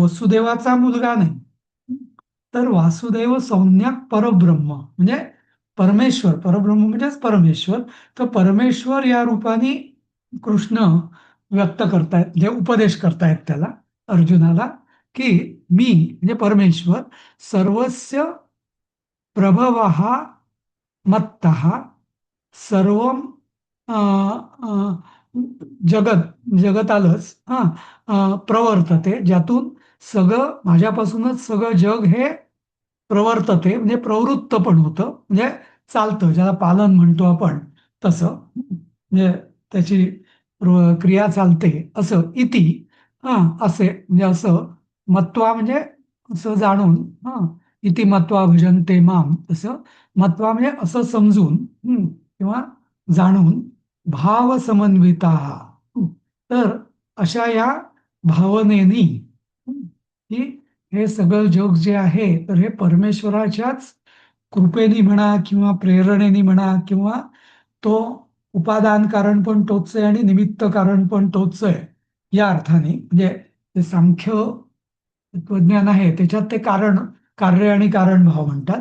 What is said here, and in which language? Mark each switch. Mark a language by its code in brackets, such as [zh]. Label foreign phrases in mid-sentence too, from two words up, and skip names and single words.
[mr] वसुदेवाचा मुलगा नाही, तर वासुदेव सम्यक परब्रह्म म्हणजे परमेश्वर, परब्रह्म म्हणजेच परमेश्वर, तर परमेश्वर या रूपाने कृष्ण व्यक्त करतायत, म्हणजे उपदेश करतायत त्याला, अर्जुनाला, की मी म्हणजे परमेश्वर [sa] सर्वस्य प्रभवः मत्तः सर्वं जगत जगतालच प्रवर्तते, [mr] ज्यातून सगळं माझ्यापासूनच सगळं जग हे प्रवर्तते, म्हणजे प्रवृत्त पण होतं, म्हणजे चालतं, ज्याला पालन म्हणतो आपण तसं, म्हणजे त्याची क्रिया चालते असं, इति असे, म्हणजे असं, मत्वा म्हणजे असं जाणून, [sa] इति मत्वा भजन्ते माम, [mr] असं मत्वा म्हणजे असं समजून, किंवा जाणून, [sa] भाव समन्विता, [mr] तर अशा या भावनेनी, की हे सगळं जग जे आहे तर हे परमेश्वराच्याच कृपेनी म्हणा किंवा प्रेरणेनी म्हणा, किंवा तो उपादान कारण पण तोच आहे आणि निमित्त कारण पण तोच आहे, या अर्थाने, म्हणजे ते सांख्य तत्वज्ञान आहे त्याच्यात ते कारण, कार्य आणि कारण भाव म्हणतात.